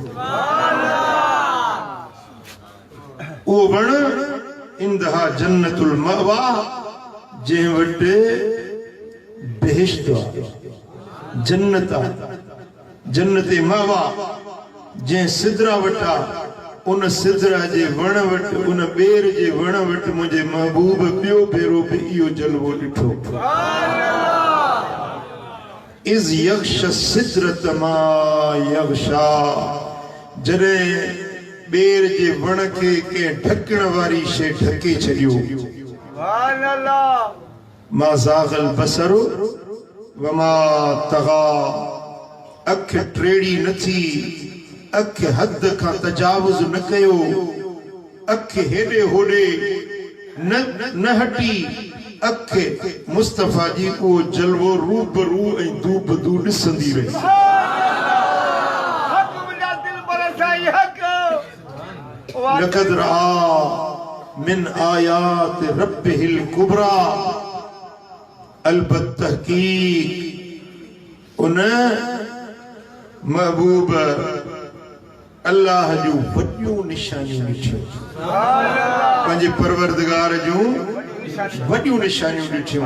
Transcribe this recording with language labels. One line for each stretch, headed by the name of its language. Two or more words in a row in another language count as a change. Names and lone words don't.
Sindhi: उहो वण
Arabic: عندها جنة المأوى,
Sindhi: जंहिं वटि बेहिश्त आहे, जन्नत आहे, जन्नत मअवा, जंहिं सिदरा वटा उन सिदरा जे वण वटि, उन ॿेर जे वण वटि मुंहिंजे महबूब ॿियो भेरो बि इहो जलवो ॾिठो।
Arabic: إذ يغشى السدرة ما يغشى,
Sindhi: जॾहिं ॿेर जे वण खे कंहिं ढकण वारी शइ ढके छॾियो।
Arabic: ما زاغ البصر وما طغى,
Sindhi: अख टेड़ी न थी, अख हद खां तजावुज़ न कयो, अख हेॾे होॾे न हटी, अख मुस्तफ़ा जी उहो जलवो रूबरू ऐं दूबदू ॾिसंदी रही।
Arabic: لقد رأى من آيات ربه الكبرى,
Sindhi: अलबत तहकीक उन महबूब अल्लाह जूं वॾियूं निशानियूं ॾिठियूं, पंहिंजे परवरदिगार जूं वॾियूं निशानियूं ॾिठियूं।